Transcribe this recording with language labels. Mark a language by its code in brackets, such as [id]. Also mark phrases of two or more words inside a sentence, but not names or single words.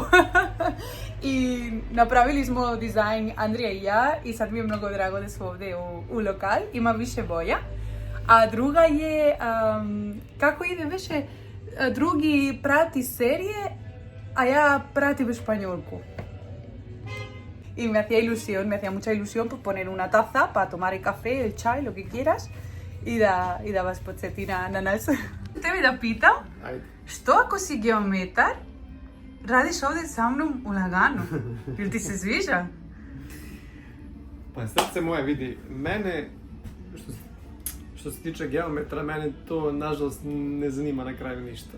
[sr] I napravili smo dizajn Andrija i ja i sad mi je mnogo drago da smo ovdje u lokal, ima više boja. A druga je, kako ide više, drugi prati serije, a ja pratim španjolku. [es] Y me hacía mucha ilusión pues, poner una taza para tomar el café, el chai, lo que quieras [sr] i da vas podsjeti na nas. Tebi da pitam, što ako si geometar, radiš ovdje sa mnom u laganu? Jel ti se sviđa? Pa srce moje, vidi, mene, što se tiče geometra, mene to nažalost ne zanima na kraju ništa.